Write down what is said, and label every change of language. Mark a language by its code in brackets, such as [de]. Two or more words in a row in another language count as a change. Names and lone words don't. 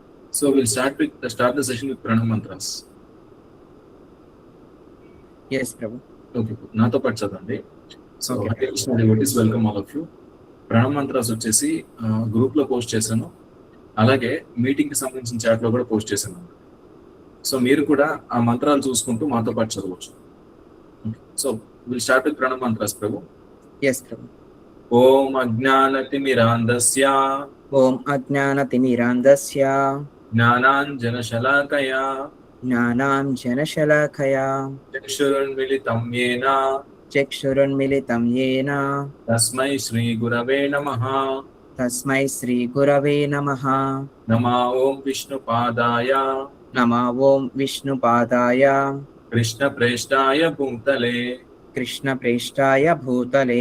[en] So we'll start the session with pranam mantras. Yes, Prabhu. [te] Okay, నాతో పాటు చదవండి. సో [en] Okay. Hare Krishna devotees, welcome all of you. [te] ప్రణామ్ మంత్రాస్ వచ్చేసి గ్రూప్ లో పోస్ట్ చేశాను, అలాగే మీటింగ్ కి సంబంధించిన చాట్ లో కూడా పోస్ట్ చేశాను. సో మీరు కూడా ఆ మంత్రాలు చూసుకుంటూ మాతో పాటు చదవచ్చు. [en] So will start with pranam mantras Prabhu. Yes, Prabhu. [sa] ఓం అజ్ఞానతిమిరాంధస్య Om Ajnanatimmirandasya జ్ఞానాంజనశలాకయా Jnananjanashalakaya చక్షురున్మిళితం యేన Chakshurunmilitam yena తస్మై శ్రీ గురవే నమః. Tasmai Sri Gurave Namaha. నమో ఓం విష్ణుపాదాయ Nama Om Vishnupadaya కృష్ణ ప్రేష్టాయ భూతలే Krishna Preshtaya Bhutale